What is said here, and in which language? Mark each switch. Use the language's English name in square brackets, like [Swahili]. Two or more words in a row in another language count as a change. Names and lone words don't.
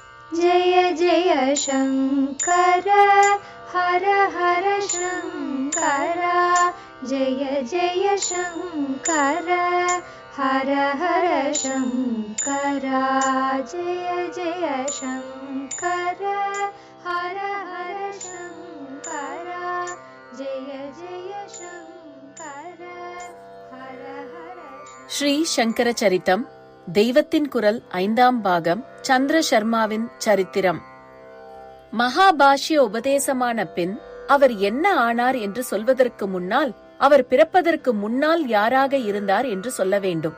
[Sanskrit] जय जय शङ्कर हर हर शङ्कर जय जय शङ्कर हर हर शङ्कर जय जय शङ्कर हर हर शङ्कर जय जय शङ्कर हर हर [Tamil] ஸ்ரீ சங்கர சரித்தம் தெய்வத்தின் குரல் 5ஆம் பாகம் சந்திர சர்மாவின் சரித்திரம். மகாபாஷ்ய உபதேசமான பின் அவர் என்ன ஆனார் என்று சொல்வதற்கு முன்னால் அவர் பிறப்பதற்கு முன்னால் யாராக இருந்தார் என்று சொல்ல வேண்டும்.